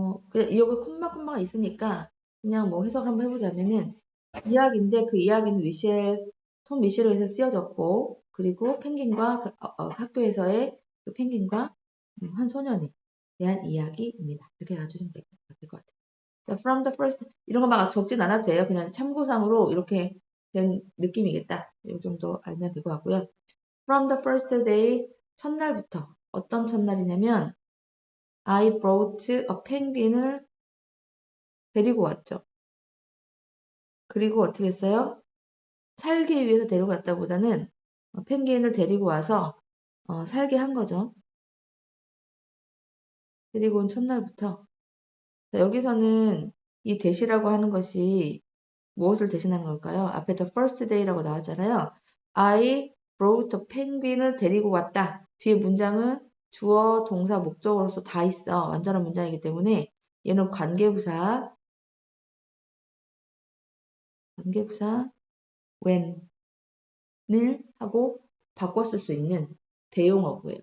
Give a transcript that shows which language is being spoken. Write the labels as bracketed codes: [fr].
[ko] 그래, 여기 콤마가 있으니까 그냥 뭐 해석 한번 해보자면은 이야기인데 그 이야기는 톰 미셸에 의해서 쓰여졌고 그리고 펭귄과 학교에서의 그 펭귄과 한 소년에 대한 이야기입니다. 이렇게 가주시면 될 것 같아요. 자, [en] from the first [ko] 이런 거 막 적진 않아도 돼요. 그냥 참고상으로 이렇게 된 느낌이겠다. 이 정도 알면 될 것 같고요. [en] From the first day [ko] 첫날부터 어떤 첫날이냐면 [en] I brought a penguin을 [ko] 데리고 왔죠. 그리고 어떻게 했어요? 살기 위해서 데리고 왔다보다는 펭귄을 데리고 와서 살게 한 거죠. 데리고 온 첫날부터. 자, 여기서는 이 대시라고 하는 것이 무엇을 대신하는 걸까요? 앞에 [en] the first day [ko] 라고 나왔잖아요. [en] I brought a penguin을 [ko] 데리고 왔다. 뒤에 문장은 주어, 동사, 목적어로서 다 있어. 완전한 문장이기 때문에 얘는 관계부사 when을 하고 바꿔 쓸 수 있는 대용어구예요.